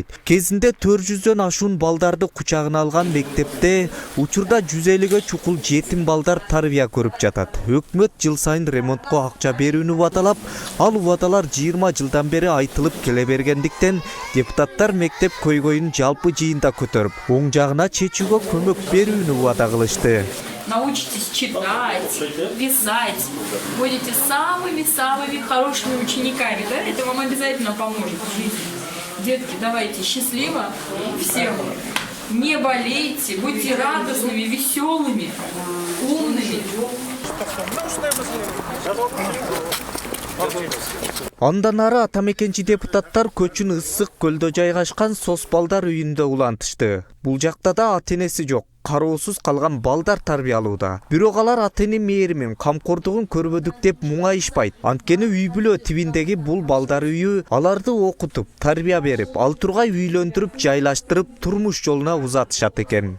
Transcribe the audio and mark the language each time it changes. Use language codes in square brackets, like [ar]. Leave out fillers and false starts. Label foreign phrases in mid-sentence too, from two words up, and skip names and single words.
[ky] Кезинде 400дөн ашуун балдарды кучагына алган мектепте учурда 150гө чукул жетим балдар тарбия көрүп жатат. Өкмөт жыл сайын ремонтко акча берүүнү убадалап, ал убадалар 20 жылдан бери айтылып келе бергендиктен депутаттар мектеп көйгөйүн жалпы да көтөрүп, оң жагына чечүүгө көмөк берүүнү убада кылышты. [ru] Научитесь читать, писать, будете самыми-самыми хорошими учениками, да? Это вам обязательно поможет в жизни. Детки, давайте счастливо всем. Не болейте, будьте радостными, веселыми, умными. [ky] Андан ары атамекенчи депутаттар көчүн ысык көлдө жайгашкан Сос балдар үйүндө улантышты. Бул жакта да ата-энеси жок, кароосуз калган балдар тарбиялууда. Бирок алар ата-эне мээримин, камкордугун көрбөдүк деп муңайышпайт. Анткени үй бүлө тибиндеги бул балдар үйү аларды окутуп, тарбия берип, ал тургай үйлөндүрүп, жайлаштырып, турмуш жолуна узатышат экен.